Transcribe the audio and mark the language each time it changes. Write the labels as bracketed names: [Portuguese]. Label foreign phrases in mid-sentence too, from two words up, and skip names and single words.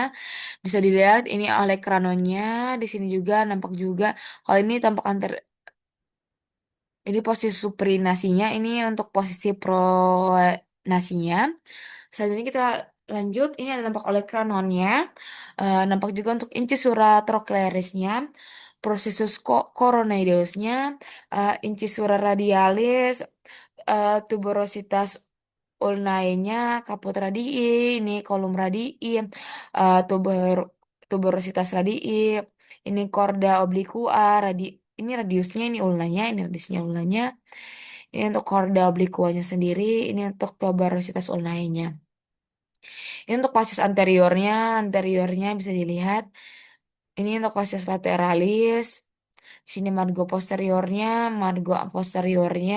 [Indonesian] Bisa dilihat ini oleh kranonya. Di sini juga nampak juga. Kalau ini tampak ini posisi suprinasinya. Ini untuk posisi pronasinya. Selanjutnya kita lanjut. Ini ada nampak oleh kranonnya. Nampak juga untuk [Latin] incisura trochlearisnya. Processus coronoidosnya, incisura radialis, tuberositas ulnae-nya, caput radii, [Indonesian] ini [Latin] kolum radii, tuberositas radii, [Indonesian] ini [Latin] korda obliqua, [Indonesian] ini radiusnya, ini ulnanya, ini radiusnya ulnanya. Ini untuk [Latin] korda obliquanya [Indonesian] sendiri, ini untuk [Latin] tuberositas ulnae-nya. [Indonesian] Ini untuk [Latin] facies anteriornya [Indonesian] bisa dilihat. Ini untuk [Latin] facies lateralis. [Indonesian] Di sini [Latin] margo posteriornya, margo posteriornya.